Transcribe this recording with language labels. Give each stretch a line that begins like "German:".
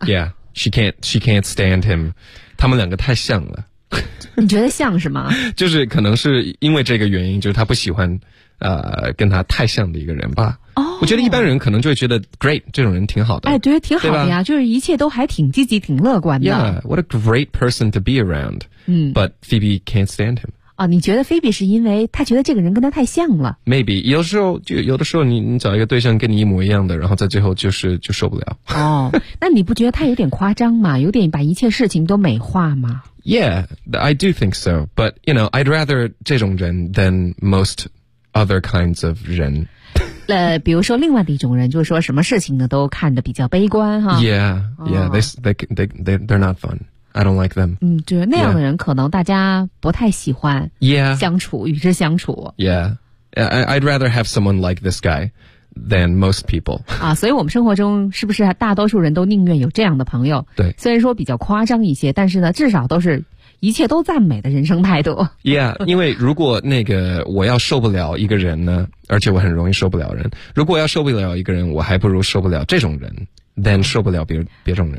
English: yeah she can't stand him
Chinese: 他们两个太像了你觉得像是吗就是可能是因为这个原因就是他不喜欢跟他太像的一个人吧
English: Oh,
Chinese: 我觉得一般人可能就会觉得 great 这种人挺好的哎，对挺好的呀就是一切都还挺积极挺乐观的
English: yeah what a great person to be around、but Phoebe can't stand him
Chinese: 哦，你觉得 Phoebe 是因为他觉得这个人跟他太像了 maybe 有的时候 你找一个对象跟你一模一样的然后在最后就受不了哦， oh, 那你不觉得他有点夸张吗有点把一切事情都美化吗
English: yeah I do think so but you know I'd rather
Chinese: 这种人
English: than most other kinds of 人
Chinese: 比如说另外的一种人就是说什么事情呢都看得比较悲观哈。
English: Yeah, yeah,、oh. they're not fun. I don't like them.
Chinese: 对那样的人可能大家不太喜欢。
English: Yeah.
Chinese: 相处与之相处。
English: Yeah. I'd rather have someone like this guy than most people.
Chinese: 啊所以我们生活中是不是大多数人都宁愿有这样的朋友对。虽然说比较夸张一些但是呢至少都是一切都赞美的人生态度。 Yeah, 因为如果那个我要受不了一个人呢而且我很容易受不了人。如果要受不了一个人我还不如受不了这种人 than 受不了别种人。